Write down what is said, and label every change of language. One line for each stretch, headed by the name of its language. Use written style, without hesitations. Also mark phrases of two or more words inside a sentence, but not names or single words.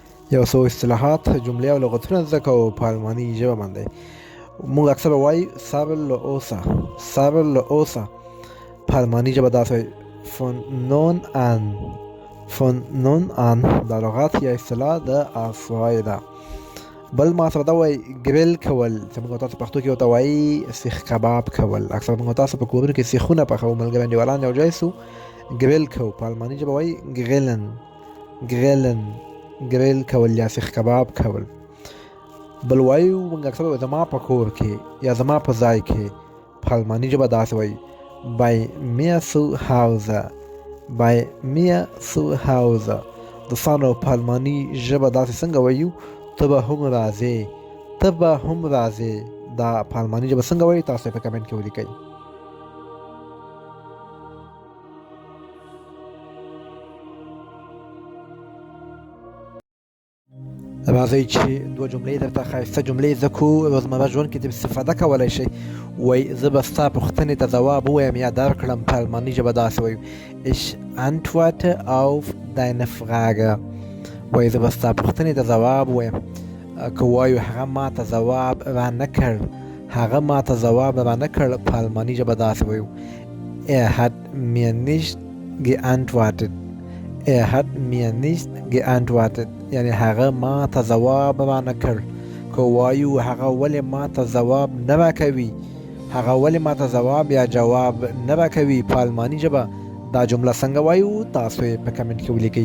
Pashto: یو څو اصطلاحات جملې او لغتونه زده کوو په الماني ژبه باندې. موږ اکثر وایو صبر له اوسه، صبر له اوسه. په الماني ژبه داسې وایي
German: von nun an، von nun an.
Pashto: دا لغت یا اصطلاح د افوای ده. بل ما سره دا وایي ګریل کول، چې موږ تاسو پښتو کې ورته وایي سیخ کباب کول. اکثر موږ تاسو په کورونو کې سیخونه پخوو، ملګري انډیوالان یو ځای سو ګریل کوو. په الماني ژبه وایي ګریلن، ګریلن، ګریل کول یا سیخ کباب کول. بل وایو موږ اکثر وایو زما په کور کې یا زما په ځای کې. په الماني ژبه داسې وایي
German: bei mir zu Hause، bei mir zu Hause.
Pashto: دوستانو په الماني ژبه داسې څنګه وایو ته به هم راځې، ته به هم راځې. دا په الماني ژبه څنګه وایي تاسو په کمنټ کې ولیکئ. راځئ چې دوه جملې درته ښایسته جملې زده کړو روزمره ژوند کې ترې استفاده کولی شئ. وایي زه به ستا پوښتنې ته ځواب ووایم یا درکړم. په الماني ژبه داسې وایو
German: ich antworte auf deine Frage.
Pashto: وایي زه به ستا پوښتنې ته ځواب ووایم. که وایو هغه ما ته ځواب را نه کړ، هغه ما ته ځواب را نه کړ، په الماني ژبه داسې وایو
German: er hat mir nicht geantwortet، er hat mir nicht geantwortet.
Pashto: یعنی هغه ما ته ځواب را نه کړ. که وایو هغه ولې ما ته ځواب نه راکوي، هغه ولې ما ته ځواب یا جواب نه راکوي، په الماني ژبه دا جمله څنګه وایو تاسو یې په کمنټ کې ولیکئ.